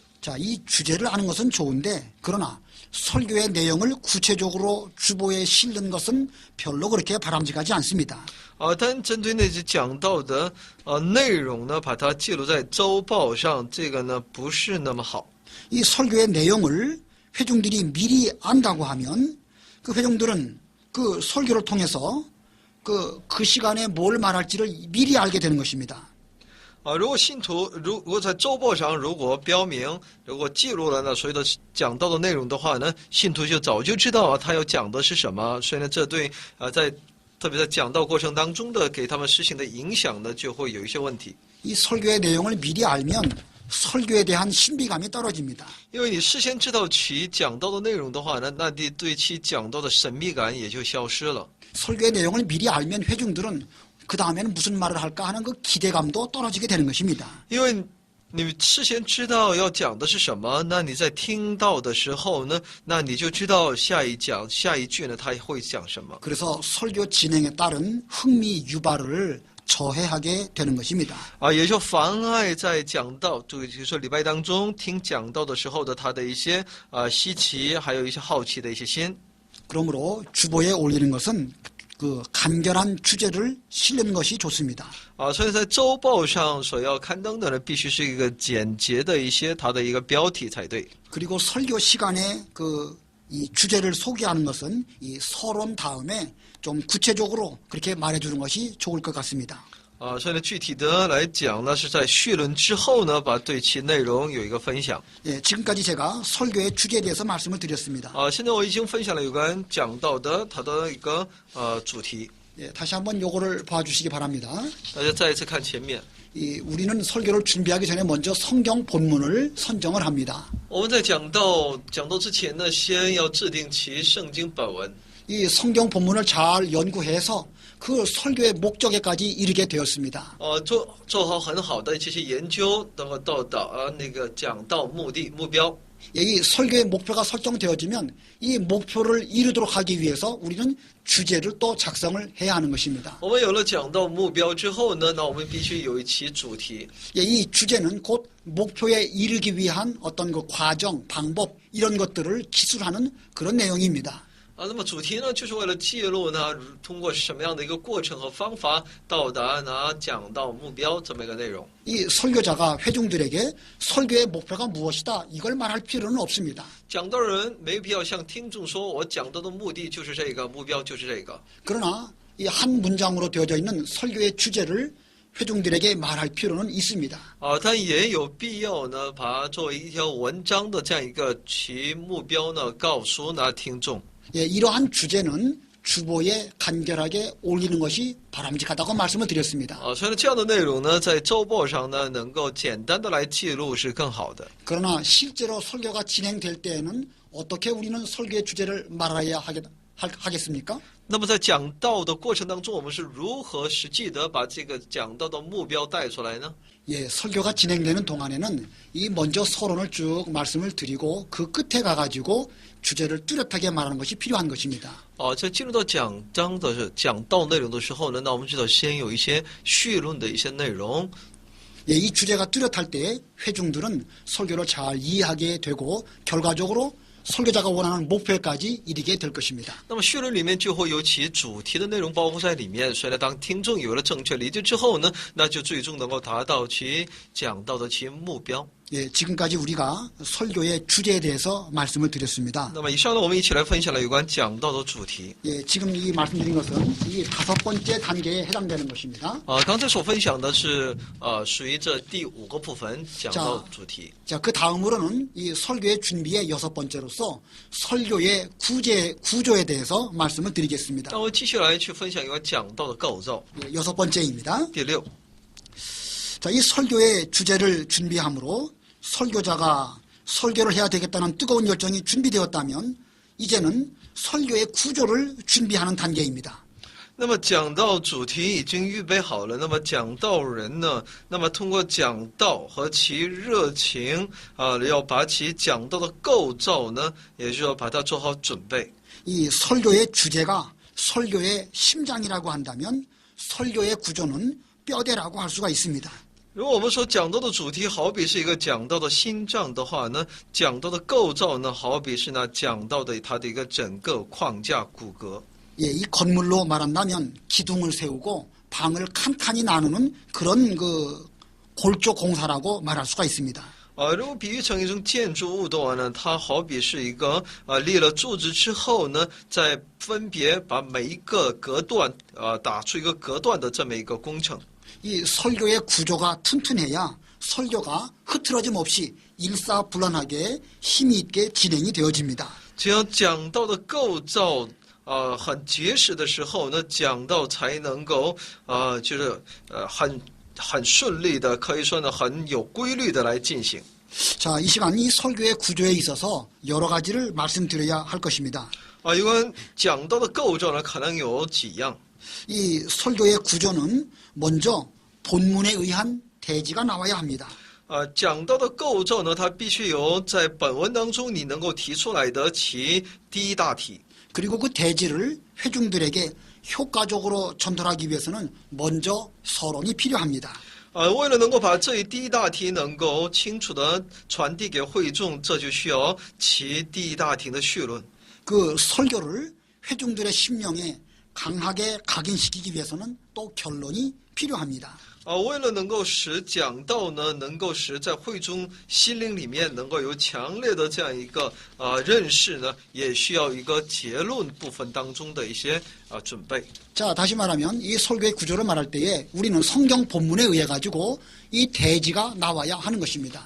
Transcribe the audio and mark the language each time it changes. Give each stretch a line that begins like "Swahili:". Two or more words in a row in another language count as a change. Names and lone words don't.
Korean: 자, 이 주제를 아는 것은 좋은데 그러나 설교의 내용을 구체적으로 주보에 실는 것은 별로 그렇게 바람직하지 않습니다.
Chinese: 但针对那些讲道的内容呢，把它记录在周报上，这个呢不是那么好。
Korean: 이 설교의 내용을 회중들이 미리 안다고 하면 그 회중들은 그 설교를 통해서 그 시간에 뭘 말할지를 미리 알게 되는 것입니다.
Chinese: 如果信徒如果在周报上如果标明，如果记录了那所有的讲道的内容的话呢，信徒就早就知道他要讲的是什么，所以呢，这对特别在讲道过程当中的给他们实行的影响呢，就会有一些问题。
Korean: 이 설교의 내용을 미리 알면 설교에 대한 신비감이 떨어집니다.
Chinese: 因为你事先知道其讲道的内容的话呢，那你对其讲道的神秘感也就消失了。
Korean: 설교의 내용을 미리 알면 회중들은 그 다음에는 무슨 말을 할까 하는 그 기대감도 떨어지게 되는 것입니다.
Chinese: 因为你事先知道要讲的是什么，那你在听到的时候呢，那你就知道下一句呢他会讲什么。
Korean: 그래서 설교 진행에 따른 흥미 유발을 저해하게 되는 것입니다.
Chinese: 也就妨碍在讲道，就是说礼拜当中听讲道的时候的他的一些稀奇，还有一些好奇的一些心。
Korean: 그러므로 주보에 올리는 것은 그 간결한 주제를 실는 것이 좋습니다.
Chinese: 所以在周报上所要刊登的呢，必须是一个简洁的一些它的一个标题才对。
Korean: 그리고 설교 시간에 이 주제를 소개하는 것은 이 서론 다음에 좀 구체적으로 그렇게 말해주는 것이 좋을 것 같습니다.
Chinese: 所以呢，具体的来讲呢，是在绪论之后呢，把对其内容有一个分享。
Korean: 예, 지금까지 제가 설교의 주제에 대해서 말씀을 드렸습니다.
Chinese: 现在我已经分享了有关讲到的它的一个主题。
Korean: 예, 다시 한번 요거를 봐주시기 바랍니다.
Chinese: 大家再一次看前面。
Korean: 우리는 설교를 준비하기 전에 먼저 성경 본문을 선정을 합니다.
Chinese: 我们在讲道之前呢，先要制定其圣经本文。
Korean: 이 성경 본문을 잘 연구해서 그 설교의 목적에까지 이르게 되었습니다.
Chinese: 做好很好的这些研究，能够到达那个讲道目标。
Korean: 이 설교의 목표가 설정되어지면 이 목표를 이루도록 하기 위해서 우리는 주제를 또 작성을 해야 하는 것입니다.
Chinese: 我们有了讲道目标之后呢，那我们必须有其主题。
Korean: 이 주제는 곧 목표에 이르기 위한 어떤 그 과정, 방법 이런 것들을 기술하는 그런 내용입니다.
Chinese: 那么主题呢，就是为了记录呢，通过什么样的一个过程和方法到达讲到目标这么一个内容。
Korean: 이 설교자가 회중들에게 설교의 목표가 무엇이다 이걸 말할 필요는 없습니다.
Chinese: 讲道人没必要向听众说，我讲道的目的就是这个，目标就是这个。
Korean: 그러나 이 한 문장으로 되어져 있는 설교의 주제를 회중들에게 말할 필요는 있습니다.
Chinese: 但也有必要呢，把它作为一条文章的这样一个其目标呢，告诉听众。
Korean: 예, 이러한 주제는 주보에 간결하게 올리는 것이 바람직하다고 말씀을 드렸습니다.
Chinese: 所以这样的内容呢，在周报上呢，能够简单的来记录是更好的。
Korean: 그러나 실제로 설교가 진행될 때에는 어떻게 우리는 설교의 주제를 말해야 하겠습니까?
Chinese: 那么在讲道的过程当中，我们是如何实际的把这个讲道的目标带出来呢？
Korean: 예, 설교가 진행되는 동안에는 이 먼저 서론을 쭉 말씀을 드리고 그 끝에 가가지고 주제를 뚜렷하게 말하는 것이 필요한 것입니다.
Chinese: 在进入到讲道内容的时候呢，那我们知道先有一些绪论的一些内容。
Korean: 예, 이 주제가 뚜렷할 때 회중들은 설교를 잘 이해하게 되고 결과적으로 설교자가 원하는 목표까지 이르게 될 것입니다.
Chinese: 那么绪论里面就会有其主题的内容包括在里面，所以呢，当听众有了正确理解之后呢，那就最终能够达到其讲道的其目标。
Korean: 예, 지금까지 우리가 설교의 주제에 대해서 말씀을 드렸습니다.
Chinese: 那么以上呢，我们一起来分享了有关讲道的主题。
Korean: 예, 지금 이 말씀드린 것은 이 5번째 단계에 해당되는 것입니다.
Chinese: 刚才所分享的是属于这第5个部分讲道主题。
Korean: 자, 그 다음으로는 이 설교의 준비의 6번째로서 설교의 구조에 대해서 말씀을 드리겠습니다.
Chinese: 那我继续来去分享有关讲道的构造。
Korean: 예, 6번째입니다.
Chinese: 第6，
Korean: 자, 이 설교의 주제를 준비함으로 설교자가 설교를 해야 되겠다는 뜨거운 열정이 준비되었다면 이제는 설교의 구조를 준비하는 단계입니다.
Chinese: 那么讲道主题已经预备好了，那么讲道人呢，那么通过讲道和其热情要把其讲道的构造呢，也就要把它做好准备。
Korean: 이 설교의 주제가 설교의 심장이라고 한다면 설교의 구조는 뼈대라고 할 수가 있습니다.
Chinese: 如果我们说讲道的主题好比是一个讲道的心脏的话呢，讲道的构造呢，好比是那讲道的它的一个整个框架骨骼。
Korean: 예, 이 건물로 말한다면 기둥을 세우고 방을 칸칸이 나누는 그런 그 골조 공사라고 말할 수가 있습니다.
Chinese: 如果比喻成一种建筑物的话呢，它好比是一个立了柱子之后呢，再分别把每一个隔断打出一个隔断的这么一个工程。
Korean: 이 설교의 구조가 튼튼해야 설교가 흐트러짐 없이 일사불란하게 힘이 있게 진행이 되어집니다.
Chinese: 只要讲道的构造很结实的时候呢，讲道才能够就是很顺利的，可以说呢很有规律的来进行。
Korean: 자, 이 시간 이 설교의 구조에 있어서 여러 가지를 말씀드려야 할 것입니다.
Chinese: 有关讲道的构造呢，可能有几样。
Korean: 이 설교의 구조는 먼저 본문에 의한 대지가 나와야 합니다.
Chinese: 讲道的构造呢，它必须有在本文当中你能够提出来的其第一大题。
Korean: 그리고 그 대지를 회중들에게 효과적으로 전달하기 위해서는 먼저 서론이 필요합니다.
Chinese: 为了能够把这第一大题能够清楚的传递给会众，这就需要其第一大题的绪论。
Korean: 그 설교를 회중들의 심령에 강하게 각인시키기 위해서는 또 결론이 필요합니다.
Chinese: 为了能够使讲道呢，能够使在会中心灵里面能够有强烈的这样一个认识呢，也需要一个结论部分当中的一些准备。
Korean: 자, 다시 말하면 이 설교의 구조를 말할 때에 우리는 성경 본문에 의해 가지고 이 대지가 나와야 하는 것입니다.